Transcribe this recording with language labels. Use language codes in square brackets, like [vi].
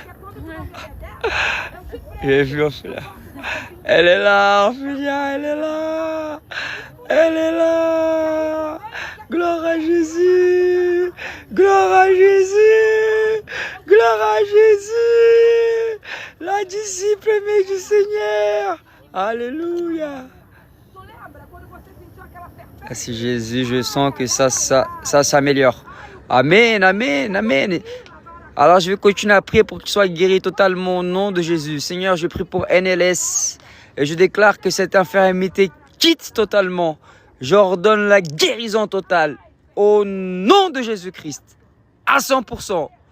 [pt] Porque quando tu não me obedece, eu te prendo. [fr] J'ai vu Ophélia. Elle est là, Ophélia, elle est là. Elle est là. Gloire à Jésus. Gloire à Jésus. Gloire à Jésus. La disciple aimée du Seigneur. Alléluia. [pt] Tu lembra quando você sentiu aquela serpente? [fr] Merci Jésus, je sens que ça s'améliore. Amen, amen, amen. Alors je vais continuer à prier pour qu'il soit guéri totalement au nom de Jésus. Seigneur, je prie pour NLS et je déclare que cette infirmité quitte totalement. J'ordonne la guérison totale au nom de Jésus-Christ. À 100%.